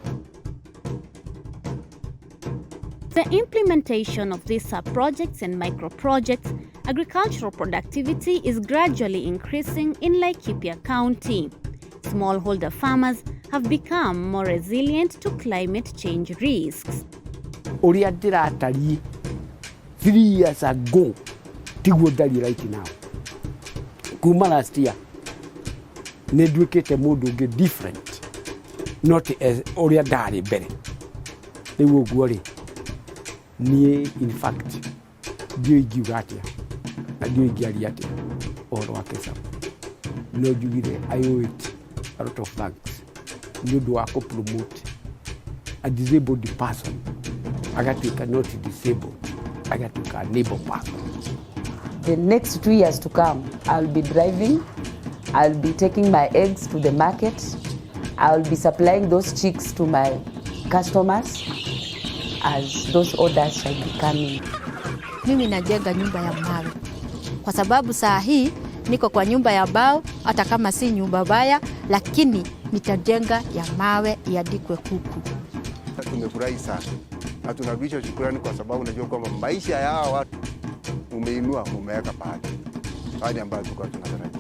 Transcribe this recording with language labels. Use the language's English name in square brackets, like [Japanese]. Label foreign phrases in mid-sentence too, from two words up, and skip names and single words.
[English] The implementation of these sub-projects and micro-projects, agricultural productivity is gradually increasing in Laikipia County. Smallholder farmers have become more resilient to climate change risks. [Kikuyu] Uria ndiratari [English] 3 years ago [Kikuyu] tiguo ndari [English] right now. [Kikuyu] Kuma [English] last year [Kikuyu] nĩnduĩkĩte mũndũ ũngĩ [English] different, not as [Kikuyu] uria ndari mbere. Rĩu ũguo rĩ niĩ [English] in fact [Kikuyu] ndiũ ingiuga atĩa na ndiũ ingĩaria atĩa ũhoro wa Kesabu. No njugire [English] I owe it a lot of thanks [Kikuyu] nĩ ũndũ wa [English] promote a disabled person [Kikuyu] agatuĩka [English] not disabled, [Kikuyu] agatuĩka [English] a neighbor person. The next 2 years to come, I'll be driving, I'll be taking my eggs to the market, I'll be supplying those chicks to my customers as those orders shall be coming. [Swahili] Mimi najenga nyumba ya mawe kwa sababu saa hii niko kwa nyumba ya mbao, hata kama si nyumba baya, lakini nitajenga ya mawe iandikwe kuku. Tumefurahi sana na tunarudisha shukrani kwa sababu unajua kwamba maisha ya hawa watu umeinua, umeweka pahali ambayo tulikuwa tunatarajia.